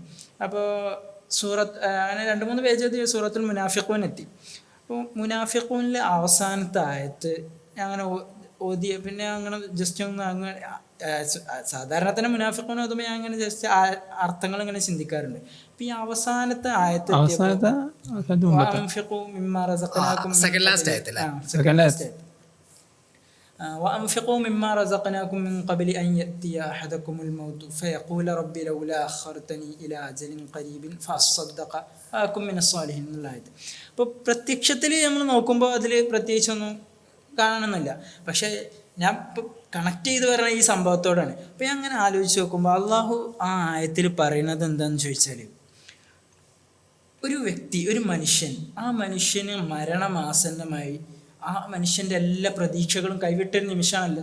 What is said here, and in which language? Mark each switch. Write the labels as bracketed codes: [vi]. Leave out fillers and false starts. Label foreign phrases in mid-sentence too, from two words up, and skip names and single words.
[ml] അപ്പോൾ അങ്ങനെ 2-3 പേജ് എത്തി സൂറത്തുൽ മുനാഫിഖൂൻ എത്തി. അപ്പോൾ മുനാഫിഖൂനിലെ അവസാനത്തെ ആയത്ത് ഞാൻ അങ്ങനെ ഓതി. പിന്നെ അങ്ങനെ ജസ്റ്റ് ഒന്ന് അങ്ങനെ സാധാരണ തന്നെ മുനാഫിഖൂൻ ഓതുമ്പോൾ ഞാൻ അങ്ങനെ ജസ്റ്റ് അർത്ഥങ്ങൾ ഇങ്ങനെ ചിന്തിക്കാറുണ്ട്. അപ്പം ഈ അവസാനത്തെ ആയത്ത് [ar] وأنفقوا مما رزقناكم من قبل أن يأتي أحدكم الموت فيقول ربي لولا أخرتني إلى أجل قريب فأصدق وأكن من الصالحين എന്നുള്ളതായത്. [ml] അപ്പോൾ പ്രത്യക്ഷത്തിൽ നമ്മൾ നോക്കുമ്പോൾ അതിൽ പ്രത്യേകിച്ചൊന്നും കാണണമെന്നില്ല. പക്ഷേ ഞാൻ ഇപ്പോൾ കണക്ട് ചെയ്ത് വരുന്ന ഈ സംഭവത്തോടാണ്. അപ്പോൾ ഞാൻ അങ്ങനെ ആലോചിച്ച് നോക്കുമ്പോൾ അള്ളാഹു ആ ആയത്തിൽ പറയുന്നത് എന്താണെന്ന് ചോദിച്ചാൽ, ഒരു വ്യക്തി, ഒരു മനുഷ്യൻ, ആ മനുഷ്യന് മരണമാസന്നമായി, ആ മനുഷ്യൻ്റെ എല്ലാ പ്രതീക്ഷകളും കൈവിട്ടൊരു നിമിഷമാണല്ലോ.